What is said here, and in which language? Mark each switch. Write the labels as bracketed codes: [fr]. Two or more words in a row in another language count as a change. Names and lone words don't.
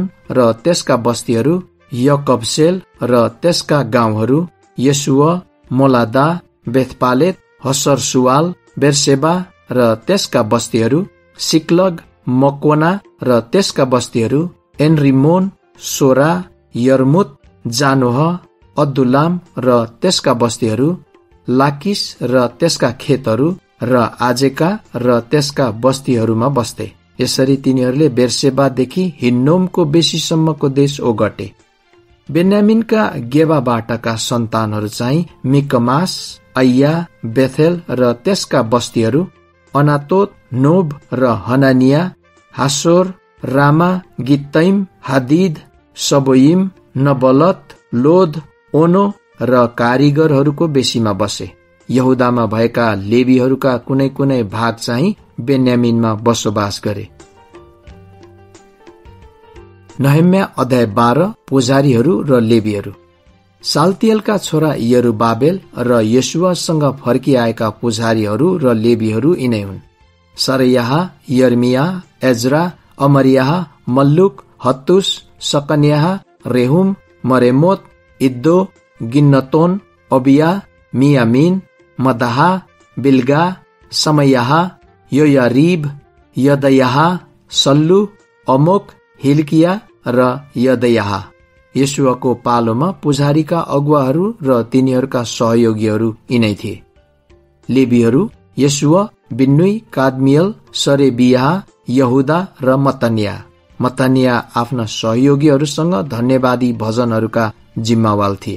[ne] र त्यसका बस्तीहरू, यकबसेल र त्यसका गाउँहरू, यसुवा, मोलादा, बेथपालेत, हसर सुवाल, बेरसेबा र त्यसका बस्तीहरू, सिक्लग, मकोना र त्यसका बस्तीहरू, एनरिमोन, सोरा, यर्मुत, जानोह, अद्दुलाम र त्यसका बस्तीहरू, लाकिस र त्यसका खेतहरू र आजेका र त्यसका बस्तीहरूमा बस्थे। यसरी तिनीहरूले बेरसेबादेखि हिन्नोमको बेसीसम्मको देश ओगटे। बेन्यामिनका गेबाबाटका सन्तानहरू चाहिँ मिकमास, अय्या, बेथेल र त्यसका बस्तीहरू, अनातोत, नोब र हनानिया, हासोर, रामा, गित्तैम, हादिद, सबोइम, नबलत, लोद, ओनो र कारीगरहरूको बेसीमा बसे। यहुदामा भएका लेवीहरूका कुनै कुनै भाग चाहिँ बेन्यामिनमा बसोबास गरे। नहम्या अध्याय 12। पुजारीहरू र लेवीहरू। साल्तियलका छोरा यरुबाबेल र येशुवासँग फर्किआएका पुजारीहरू र लेवीहरू यिनै हुन्। सरयाह, यर्मिया, एजरा, अमरियाह, मल्लुक, हत्तुस, सकन्याह, रेहुम, मरेमोत, इद्दो, गिन्नतोन, अबिया, मियामिन, मदाहा, बिल्गा, समयाह, योयारीब, यदयाह, सल्लु, अमोक, हिल्किया र यदयाह। यशुवाको पालोमा पुजारीका अगुवाहरू र तिनीहरूका सहयोगीहरू यिनै थिए। लेवीहरू यशुवा, बिन्नुई, कादमियल, सरेबियाह, यहुदा र मत्तनिया आफ्ना सहयोगीहरूसँग धन्यवादी भजनहरूका जिम्मावाल थिए।